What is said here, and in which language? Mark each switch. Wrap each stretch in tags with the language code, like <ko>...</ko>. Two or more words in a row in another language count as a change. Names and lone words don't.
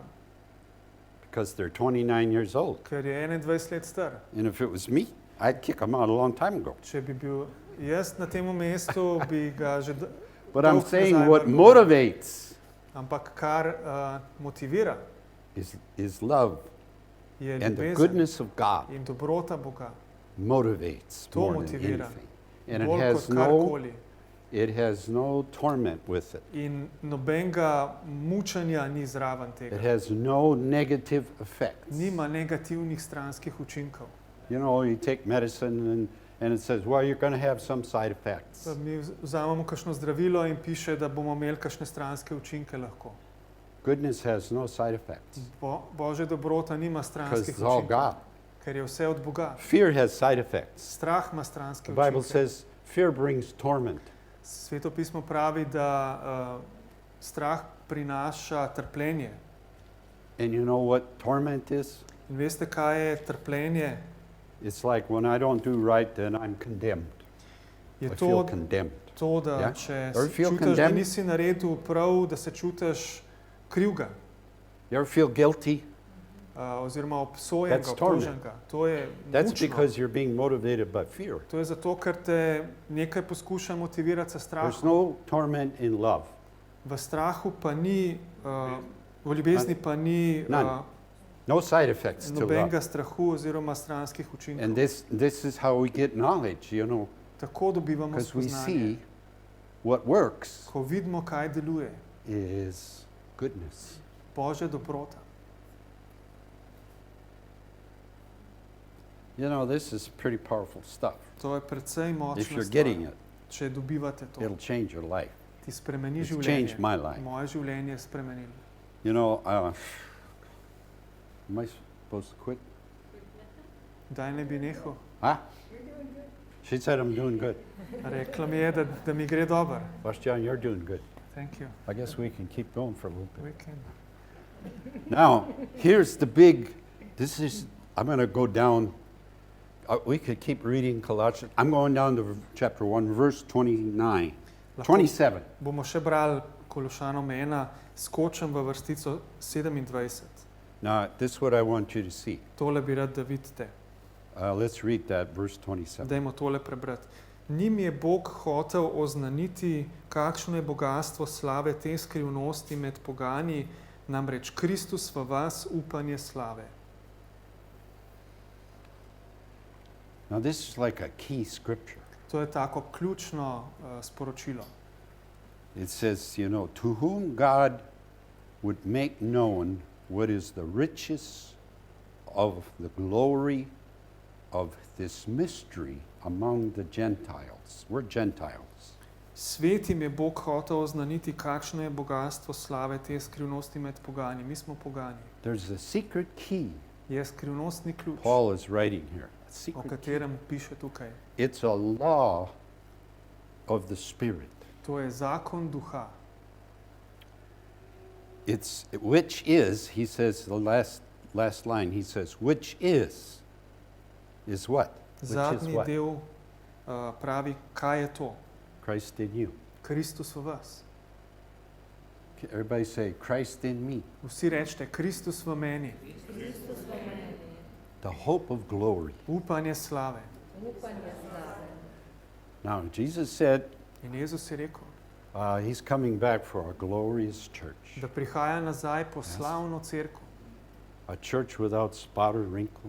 <en>because they're 29 years old.</en> <sl>ker je 21 let star.</sl> <en>And if it was me, I'd kick them out a long time ago.</en> <sl>Če bi bil jaz na tem mestu, bi ga že</sl> <en>But I'm</en> <sl>dolgo</sl> <en>saying</en> <sl>nazaj</sl> <en>what</en> <sl>vrgel ven.</sl> <en>motivates</en> <sl>Ampak kar motivira,</sl> <en>is love.</en> <sl>je</sl> <en>And the</en> <sl>ljubezen</sl> <en>goodness of God</en> <sl>in dobrota Boga.</sl> <en>motivates</en> <sl>To</sl> <en>more than</en> <sl>motivira.</sl> <en>anything. And it</en> <sl>Bolj</sl> <en>has</en> <sl>kot</sl> <en>no</en> <sl>karkoli.</sl> <en>It has no torment with it.</en> <sl>in nobenega mučenja ni zraven</sl> <en>It</en> <sl>tega.</sl> <en>has no negative effects.</en> <sl>Nima negativnih stranskih učinkov.</sl> <en>You know, you take medicine and it says, well, you're going to have some side effects.</en> <sl>Mi vzamemo kakšno zdravilo in piše, da bomo imeli kakšne stranske učinke lahko.</sl> <en>Goodness has no side effects</en> <sl>Božja dobrota nima</sl> <en>because</en> <sl>stranskih</sl> <en>it's all</en> <sl>učinkov,</sl> <en>God.</en> <sl>ker je vse od Boga.</sl> <en>Fear has side effects.</en> <sl>Strah ima stranske</sl> <en>The Bible</en> <sl>učinke.</sl> <en>says fear brings torment.</en> <sl>Sveto pismo pravi, da strah prinaša trpljenje.</sl> <en>And you know what torment is?</en> <sl>In veste, kaj je trpljenje?</sl> <en>It's like when I don't do right, then I'm condemned.</en> <sl>Je</sl> <en>I feel</en> <sl>to,</sl> <en>condemned.</en> <sl>da Ja? če</sl> <en>Or</en> <sl>se</sl> <en>feel</en> <sl>čutiš, da</sl> <en>condemned?</en> <sl>nisi naredil prav, da se čutiš krivga</sl> <en>You ever feel guilty?</en> <sl>oziroma obsojenega,</sl> <en>That's torment.</en> <sl>obtoženega. To je</sl> <en>That's</en> <sl>mučno.</sl> <en>because you're being motivated by fear.</en> <sl>To je zato, ker te nekaj poskuša motivirati sa</sl> <en>There's</en> <sl>strahom.</sl> <en>no torment in love.</en> <sl>V strahu pa ni, v ljubezni pa ni</sl> <en>None. No side effects to love.</en> <sl>nobenega strahu oziroma stranskih</sl> <en>And</en> <sl>učinkov.</sl> <en>this is how we get knowledge, you know,</en> <sl>Tako dobivamo</sl> <en>because we</en> <sl>spoznanje.</sl> <en>see what works</en> <sl>Ko vidimo, kaj deluje,</sl> <en>is goodness.</en> <sl>Božja dobrota.</sl> <en>You know, this is pretty powerful stuff.</en> <sl>To je precej</sl> <en>If</en> <sl>močna</sl> <en>you're</en> <sl>stvar.</sl> <en>getting it,</en> <sl>Če dobivate to,</sl> <en>it'll change your life.</en> <sl>ti spremeni</sl> <en>It's</en> <sl>življenje.</sl> <en>changed my life.</en> <sl>Moje življenje je spremenilo.</sl> <en>You know, am I supposed to quit?</en> <sl>Kdaj ne bi nehal?</sl> <en>Huh? She said I'm doing good.</en> <sl>Rekla mi je, da mi gre dobro.</sl> <en>Bastian, you're doing good. Thank you. I guess we can keep going for a little bit. We can. Now, here's the big, I'm going to go down, we could keep reading Colossians. I'm going down to chapter 1, verse 29,</en> <sl>Lahko 27. bomo še brali Kološanom 1, skočim v vrstico 27.</sl> <en>Now, this is what I want you to see.</en> <sl>Tole bi rad, da vidite.</sl> <en>Let's read that, verse 27.</en> <sl>Dajmo tole prebrati. Njim je Bog hotel oznaniti, kakšno je bogatstvo slave te skrivnosti med pogani, namreč Kristus v vas upanje slave.</sl> <en>Now, this is like a key scripture.</en> <sl>To je tako ključno sporočilo.</sl> <en>It says, you know, to whom God would make known what is the riches of the glory of this mystery among the Gentiles. We're Gentiles.</en> <sl>Svetim je Bog hotel oznaniti, kakšno je bogatstvo slave te skrivnosti med pogani. Mi smo pogani.</sl> <en>There's a secret key</en> <sl>Je skrivnostni ključ,</sl> <en>Paul is writing here. A</en> <sl>o</sl> <en>secret key.</en> <sl>katerem piše tukaj.</sl> <en>It's a law of the Spirit.</en> <sl>To je zakon duha.</sl> <en>Which is, he says, the last line, he says, which is what? Which is</en> <sl>Zadnji</sl> <en>what?</en> <sl>del pravi, kaj je to?</sl> <en>Christ in you.</en> <sl>Kristus v vas.</sl> <en>Everybody say, Christ in me.</en> <sl>Vsi rečete, Kristus v meni.</sl> <en>The hope of glory.</en> <sl>Upanje slave.</sl> <en>Now, Jesus said</en> <sl>In Jezus je rekel,</sl> <en>he's coming back for a glorious church.</en> <sl>da prihaja nazaj po slavno cerkev.</sl> <en>A church without spot or wrinkle.</en>